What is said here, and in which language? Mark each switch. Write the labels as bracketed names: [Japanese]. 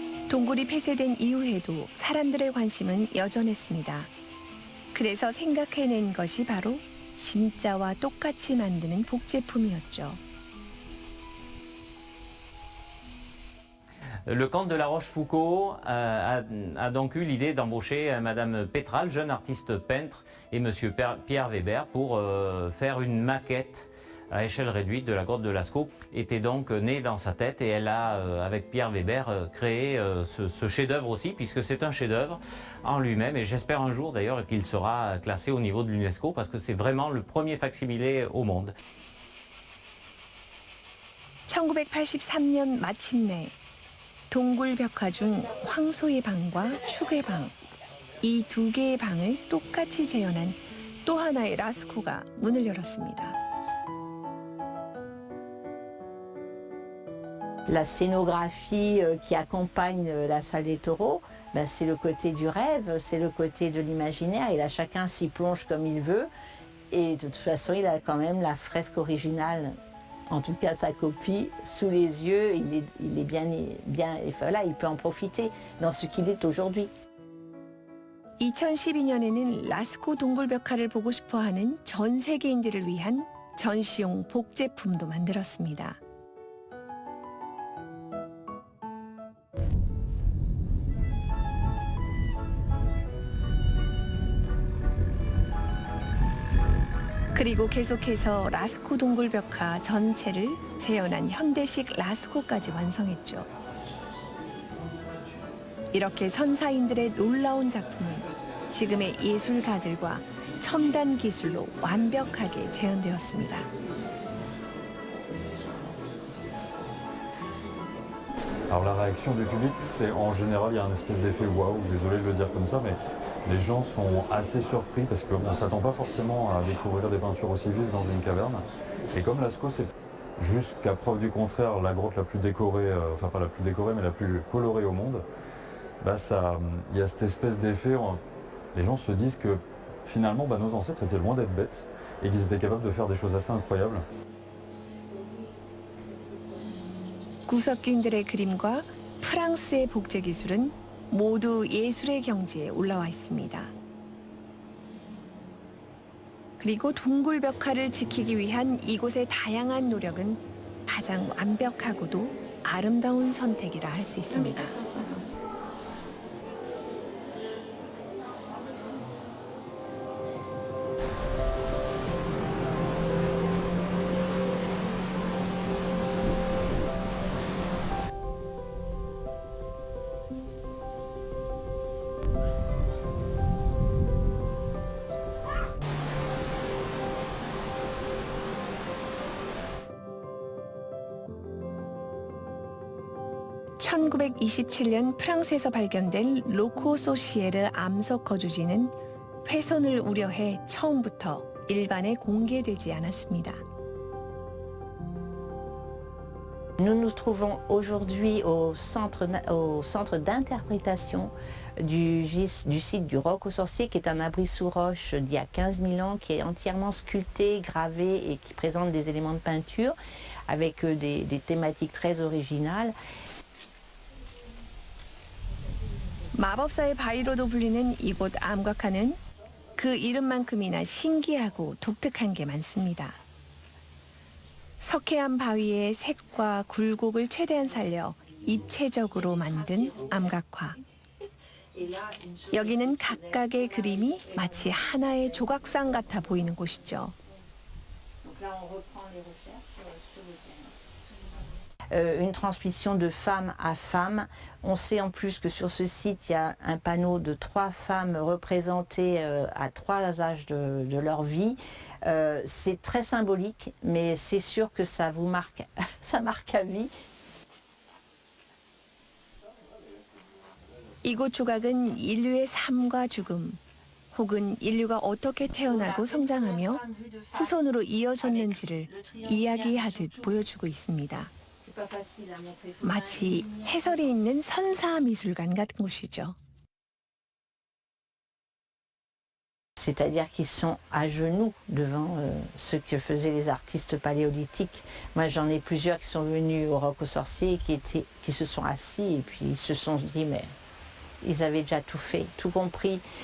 [Korean] 동굴이 폐쇄된 이후에도 사람들의 관심은 여전했습니다. 그래서 생각해낸 것이 바로 진짜와 똑같이 만드는 복제품이었죠. [French] Le comte de la Rochefoucauld a donc eu l'idée d'embaucher Madame Pétral, jeune artiste peintre, et Monsieur Pierre Weber pour faire une maquette à échelle réduite de la grotte de Lascaux, était donc née dans sa tête et elle a, avec Pierre Weber, créé ce chef-d'œuvre aussi, puisque c'est un chef-d'œuvre en lui-même et j'espère un jour d'ailleurs qu'il sera classé au niveau de l'UNESCO parce que c'est vraiment le premier facsimilé au monde. [Korean] 1983년 마침내 동굴 벽화 중 황소의 방과 축의 방, 이 두 개의 방을 똑같이 재현한 또 하나의 라스코가 문을 열었습니다. [French] La scénographie qui accompagne la salle des taureaux, ben c'est le côté du rêve, c'est le côté de l'imaginaire, et là chacun s'y plonge comme il veut, et de toute façon il a quand même la fresque originale, en tout cas sa copie, sous les yeux, il est bien, voilà, il peut en profiter dans ce qu'il est aujourd'hui. [Korean] 2012년에는 라스코 동굴벽화를 보고 싶어하는 전 세계인들을 위한 전시용 복제품도 만들었습니다. 그리고 계속해서 라스코 동굴벽화 전체를 재현한 현대식 라스코까지 완성했죠. 이렇게 선사인들의 놀라운 작품은 지금의 예술가들과 첨단 기술로 완벽하게 재현되었습니다. [French] Alors la réaction du public, c'est en général, il y a un espèce d'effet waouh, désolé de le dire comme ça, mais les gens sont assez surpris parce qu'on ne s'attend pas forcément à découvrir des peintures aussi vives dans une caverne. Et comme Lascaux, c'est jusqu'à preuve du contraire la grotte la plus décorée, enfin pas la plus décorée, mais la plus colorée au monde, bah il y a cette espèce d'effet, les gens se disent que finalement nos ancêtres étaient loin d'être bêtes et qu'ils étaient capables de faire des choses assez incroyables. [Korean] 구석기인들의 그림과 프랑스의 복제 기술은 모두 예술의 경지에 올라와 있습니다. 그리고 동굴벽화를 지키기 위한 이곳의 다양한 노력은 가장 완벽하고도 아름다운 선택이라 할 수 있습니다. (1927년) 프랑스에서 발견된 로코 소시에르 암석 거주지는 훼손을 우려해 처음부터 일반에 공개되지 않았습니다. [French] Nous nous trouvons aujourd'hui au centre d'interprétation du site du Roc aux Sorciers, qui est un abri sous roche d'il y a 15 000 ans, qui est entièrement sculpté, gravé et qui présente des éléments de peinture avec des thématiques très originales. [Korean] 마법사의 바위로도 불리는 이곳 암각화는 그 이름만큼이나 신기하고 독특한 게 많습니다. 석회암 바위의 색과 굴곡을 최대한 살려 입체적으로 만든 암각화. 여기는 각각의 그림이 마치 하나의 조각상 같아 보이는 곳이죠. [French] Une transmission de femme à femme. On sait en plus que sur ce site, il y a un panneau de 3 femmes représentées à 3 âges de leur vie. C'est très symbolique, mais c'est sûr que ça vous marque, ça marque à vie. [Korean] 이곳 조각은 인류의 삶과 죽음, 혹은 인류가 어떻게 태어나고 성장하며 후손으로 이어졌는지를 이야기하듯 보여주고 있습니다. 마치 해설이 있는 선사 미술관 같은 곳이죠. [French] C'est-à-dire qu'ils sont à genoux devant ce que faisaient les artistes paléolithiques. Moi, j'en ai plusieurs qui sont venus au Roc aux Sorciers et qui se sont assis et puis ils se sont dit, mais ils avaient déjà tout fait, tout compris.